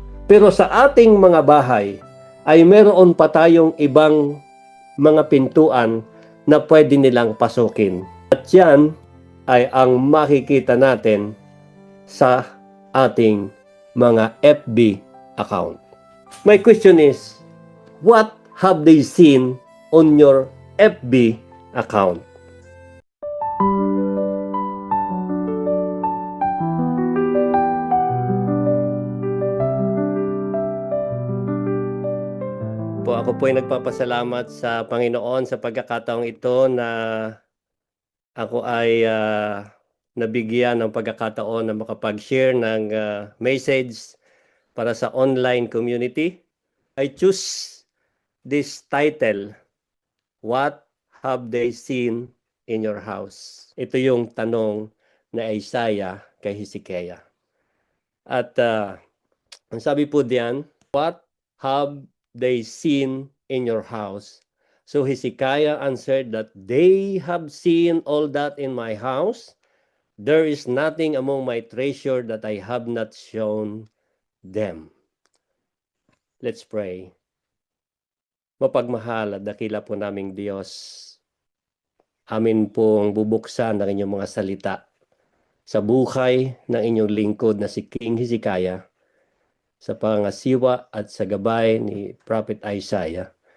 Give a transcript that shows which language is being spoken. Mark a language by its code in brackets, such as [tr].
[tl] Pero sa ating mga bahay ay mayroon pa tayong ibang mga pintuan na pwede nilang pasukin. At yan ay ang makikita natin sa ating mga FB account. [en] My question is, what have they seen on your FB account? [tl] Ako po ay nagpapasalamat sa Panginoon sa pagkakataong ito na ako ay nabigyan ng pagkakataon na makapag-share ng message para sa [en] online community. I choose this title, What have they seen in your house? [tl] Ito yung tanong na Isaiah kay Hezekiah. At ang sabi po diyan, [en] what have they seen in your house? So Hezekiah answered that they have seen all that in my house. There is nothing among my treasure that I have not shown them. Let's pray. [tl] Mapagmahal at dakila po naming Diyos, amin pong bubuksan ang inyong mga salita sa buhay ng inyong lingkod na si King Hezekiah, sa pangasiwa at sa gabay ni Prophet Isaiah.